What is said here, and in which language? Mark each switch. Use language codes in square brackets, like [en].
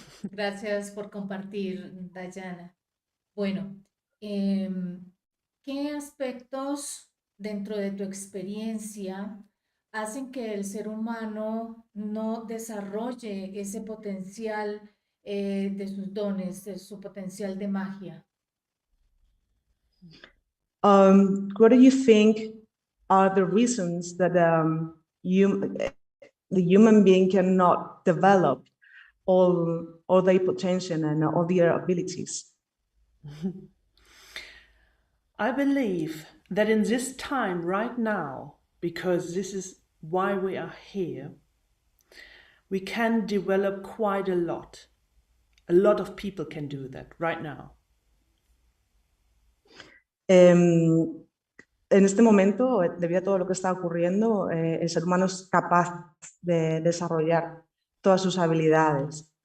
[es] Gracias por compartir, Dayana. Bueno, ¿qué aspectos dentro de tu experiencia hacen que el ser humano no desarrolle ese potencial de sus dones, de su potencial de magia? [en] What do you think are the reasons that the human being cannot develop all their potential and all their abilities? I believe that in this time right now, because this is why we are here, we can develop quite a lot. A lot of people can do that right now. [es] En este momento, debido a todo lo que está ocurriendo, el ser humano es capaz de desarrollar todas sus habilidades.